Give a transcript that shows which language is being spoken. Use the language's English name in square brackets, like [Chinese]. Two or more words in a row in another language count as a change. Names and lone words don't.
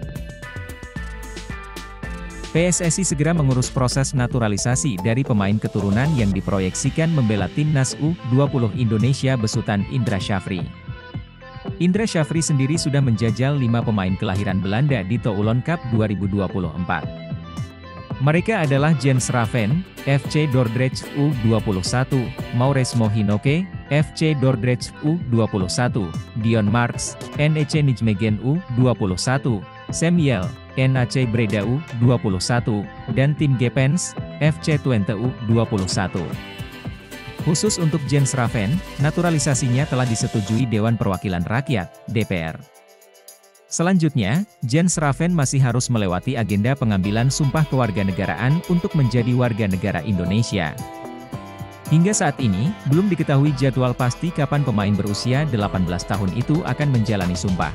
[Indonesian] PSSI segera mengurus proses naturalisasi dari pemain keturunan yang diproyeksikan membela timnas U20 Indonesia besutan Indra Syafri. Indra Syafri sendiri sudah menjajal 5 pemain kelahiran Belanda di Toulon Cup 2024. Mereka adalah Jens Raven, FC Dordrecht U21, Maurice Mohinoke, FC Dordrecht U21, Dion Marks, NEC Nijmegen U21, Samuel, NAC Breda U21, dan tim Gepens, FC Twente U21. Khusus untuk Jens Raven, naturalisasinya telah disetujui Dewan Perwakilan Rakyat, DPR. Selanjutnya, Jens Raven masih harus melewati agenda pengambilan sumpah kewarganegaraan untuk menjadi warga negara Indonesia. Hingga saat ini, belum diketahui jadwal pasti kapan pemain berusia 18 tahun itu akan menjalani sumpah.